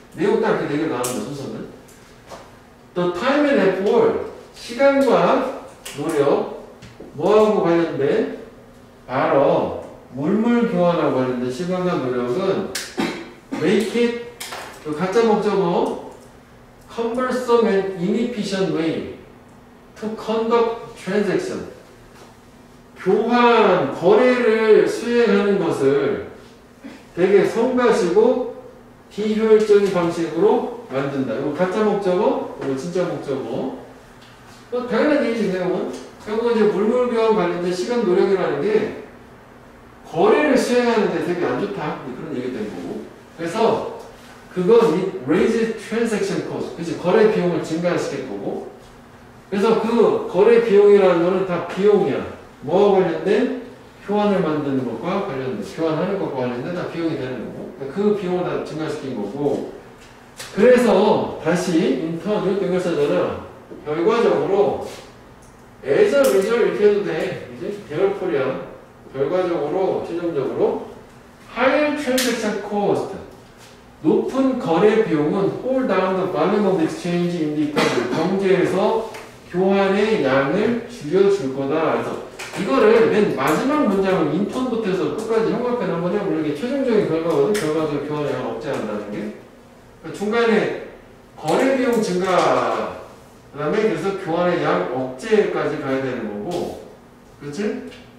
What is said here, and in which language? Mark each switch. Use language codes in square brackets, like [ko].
[ko] 내용 딱 이렇게 4개 나오는 거 순서는. 또 [en] time and effort, [ko] 시간과 노력, 뭐하고 관련된? 바로 물물 교환하고 관련된 시간과 노력은 [en] make it, [ko] 그 가짜 목적어 [en] cumbersome and inefficient way to conduct transaction. [ko] 교환, 거래를 수행하는 것을 되게 성가시고 비효율적인 방식으로 만든다. 이거 가짜 목적어, 이거 진짜 목적어. 당연한 얘기지, 내용은. 결국 이제 물물교환 관련된 시간 노력이라는 게 거래를 수행하는데 되게 안 좋다. 그런 얘기 된 거고. 그래서 그건 [en] raise transaction cost. [ko] 그치? 거래 비용을 증가시킬 거고. 그래서 그 거래 비용이라는 거는 다 비용이야. 뭐와 관련된? 교환을 만드는 것과 관련된, 교환하는 것과 관련된 다 비용이 되는 거고. 그 비용을 다 증가시킨 거고. 그래서 다시 인턴 이렇게 쓰잖아. 결과적으로 [en] as a result [ko] 이렇게 해도 돼. 이제 대열풀이야. 결과적으로 최종적으로 [en] higher transaction cost [ko] 높은 거래 비용은 [en] hold down the volume of exchange in the economy [ko] 경제에서 교환의 양을 줄여줄 거다. 그래서 이거를 맨 마지막 문장을 인턴부터 해서 끝까지 형광펜 한번 해보면 이게 최종적인 결과거든. 결과적으로 교환의 양을 억제한다는 게. 그러니까 중간에 거래 비용 증가 그 다음에 그래서 교환의 양 억제까지 가야 되는 거고. 그렇지?